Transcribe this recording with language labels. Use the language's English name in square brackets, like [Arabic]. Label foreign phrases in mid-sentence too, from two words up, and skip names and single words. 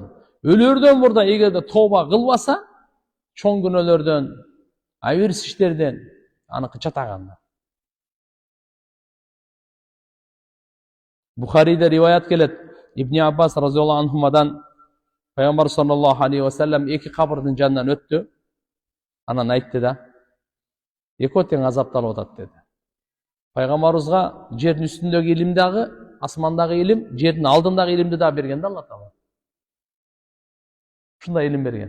[Kyrgyz] Өлөрдөн мурда эгерде тооба кылбаса, чоң күнөөлөрдөн, айырс иштерден аныкы чатаганда. Бухарийде риwayat келет. Ибн Аббас разыйаллаху анхумадан пайгамбар [Arabic] صلى الله عليه وسلم [Kyrgyz] эки кабырдын жанынан өттү. Анан айтты да: "Эки тең азапталып атат" деди. Пайгамбарыбызга жердин үстүндөгү илим дагы, асмандагы илим, жердин алдындагы илимди да берген да Алла Таала. Ушундай илим берген.